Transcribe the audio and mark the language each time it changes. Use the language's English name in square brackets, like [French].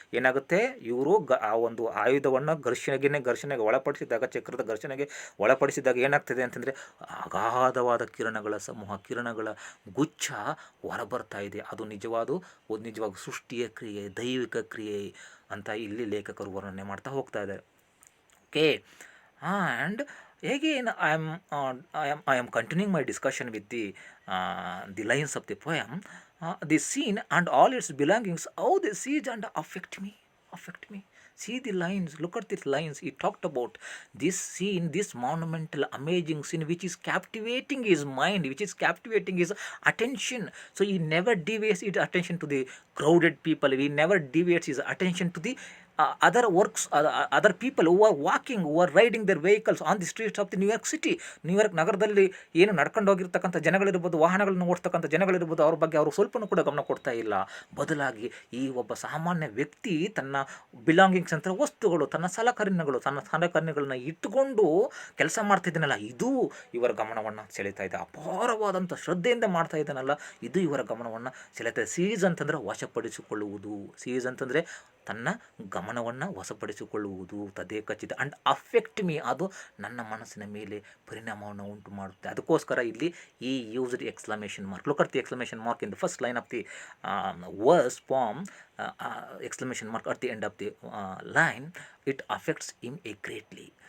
[Kannada] ಏನಾಗುತ್ತೆ, ಇವರು ಆ ಒಂದು ಆಯುಧವನ್ನು ಘರ್ಷಣೆಗೆ ಒಳಪಡಿಸಿದಾಗ, ಚಕ್ರದ ಘರ್ಷಣೆಗೆ ಒಳಪಡಿಸಿದಾಗ ಏನಾಗ್ತದೆ ಅಂತಂದರೆ, ಅಗಾಧವಾದ ಕಿರಣಗಳ ಗುಚ್ಛ ಹೊರಬರ್ತಾ ಇದೆ. ಅದು ನಿಜವಾದ ಸೃಷ್ಟಿಯ ಕ್ರಿಯೆ, ದೈವಿಕ ಕ್ರಿಯೆ ಅಂತ ಇಲ್ಲಿ ಲೇಖಕರು ವರ್ಣನೆ ಮಾಡ್ತಾ ಹೋಗ್ತಾ ಇದ್ದಾರೆ. [English] Okay, and again I am continuing my discussion with the lines of the poem. The scene and all its belongings, how they siege and affect me. See the lines, look at these lines. He talked about this scene, this monumental, amazing scene which is captivating his mind, which is captivating his attention. So he never deviates his attention to the crowded people. He never deviates his attention to the other people who are walking, who are riding their vehicles on the streets of the New York City. [Kannada] New York ನಗರದಲ್ಲಿ ಏನು ನಡ್ಕೊಂಡು ಹೋಗಿರ್ತಕ್ಕಂಥ ಜನಗಳಿರ್ಬೋದು, ವಾಹನಗಳನ್ನು ಓಡಿಸ್ತಕ್ಕಂಥ ಜನಗಳಿರ್ಬೋದು, ಅವ್ರ ಬಗ್ಗೆ ಅವರು ಸ್ವಲ್ಪನೂ ಕೂಡ ಗಮನ ಕೊಡ್ತಾ ಇಲ್ಲ. ಬದಲಾಗಿ ಈ ಒಬ್ಬ ಸಾಮಾನ್ಯ ವ್ಯಕ್ತಿ ತನ್ನ ಬಿಲಾಂಗಿಂಗ್ಸ್ ಅಂತ ವಸ್ತುಗಳು, ತನ್ನ ಸಲಕರಣೆಗಳನ್ನ ಇಟ್ಟುಕೊಂಡು ಕೆಲಸ ಮಾಡ್ತಿದ್ದಾನಲ್ಲ, ಇದು ಇವರ ಗಮನವನ್ನು ಸೆಳೀತಾ ಇದೆ. ಅಪಾರವಾದಂಥ ಶ್ರದ್ಧೆಯಿಂದ ಮಾಡ್ತಾ ಇದ್ದಾನಲ್ಲ, ಇದು ಇವರ ಗಮನವನ್ನು ಸೆಳೀತಾ ಇದೆ. ಸೀಸ್ ಅಂತಂದರೆ ವಶಪಡಿಸಿಕೊಳ್ಳುವುದು, ತನ್ನ ಗಮನವನ್ನು ವಶಪಡಿಸಿಕೊಳ್ಳುವುದು, ತದೇಕಚಿತ. [English] and affect me, [Kannada] ಅದು ನನ್ನ ಮನಸ್ಸಿನ ಮೇಲೆ ಪರಿಣಾಮವನ್ನು ಉಂಟು ಮಾಡುತ್ತೆ. ಅದಕ್ಕೋಸ್ಕರ ಇಲ್ಲಿ ಈ [English] Used exclamation mark. Look at the exclamation mark in the first line of the verse form. Exclamation mark at the end of the line, it affects him greatly.